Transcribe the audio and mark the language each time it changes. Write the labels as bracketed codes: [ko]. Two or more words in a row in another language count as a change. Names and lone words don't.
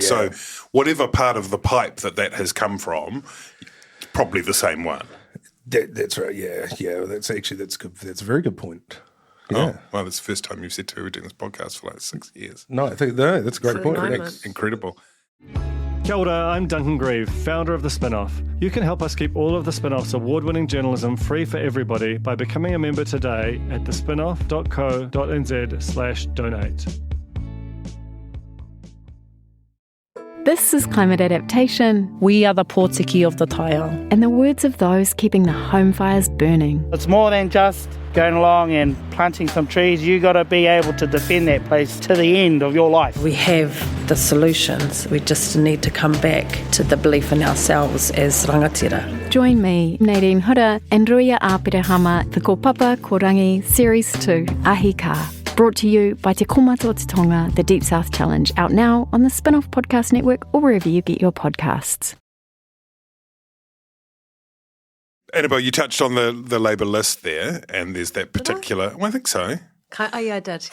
[en] So whatever part of the pipe that has come from, probably the same one. That's right, yeah. That's good. That's a very good point. Yeah. Oh, well, that's the first time you've said we're doing this podcast for like 6 years. No, I think that's a great point. Incredible. [mi] Kia ora, [en] I'm Duncan Grieve, founder of The Spinoff. You can help us keep all of The Spinoff's award-winning journalism free for everybody by becoming a member today at thespinoff.co.nz/donate. This is Climate Adaptation. We are the Pōtiki of the Taiao. And the words of those keeping the home fires burning. It's more than just going along and planting some trees. You got to be able to defend that place to the end of your life. We have the solutions. We just need to come back to the belief in ourselves as rangatira. Join me, Nadine Hura, and Ruia Āpirehama for Ko Papa Korangi Series 2, Ahi Ka. Brought to you by Te Komato Te Tonga, the Deep South Challenge, out now on the Spinoff Podcast Network or wherever you get your podcasts. Annabelle, you touched on the Labour list there, and there's that particular... Well, I think so. Yeah, I did.